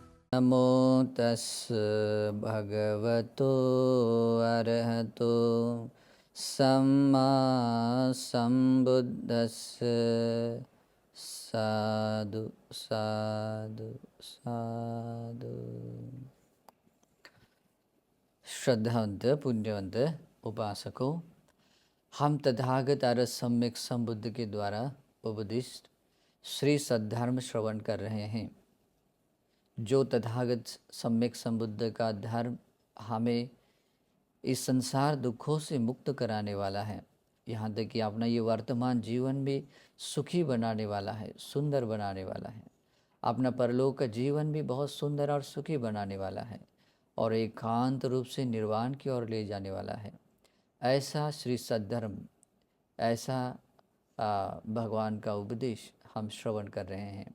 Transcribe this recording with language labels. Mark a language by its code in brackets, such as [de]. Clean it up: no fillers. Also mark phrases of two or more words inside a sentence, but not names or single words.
[pi] नमो तस् भगवतो अरहतो सम्मा संबुद्धस्स साधु साधु साधु। [hi] श्रद्धावंत पुण्यवंत उपासकों, हम तथागत आर्य सम्यक संबुद्ध के द्वारा उपदिष्ट श्री सद्धर्म श्रवण कर रहे हैं। जो तथागत सम्यक संबुद्ध का धर्म हमें इस संसार दुखों से मुक्त कराने वाला है, यहाँ तक कि अपना ये वर्तमान जीवन भी सुखी बनाने वाला है, सुंदर बनाने वाला है, अपना परलोक का जीवन भी बहुत सुंदर और सुखी बनाने वाला है और एकांत रूप से निर्वाण की ओर ले जाने वाला है, ऐसा श्री सद्धर्म, ऐसा भगवान का उपदेश हम श्रवण कर रहे हैं।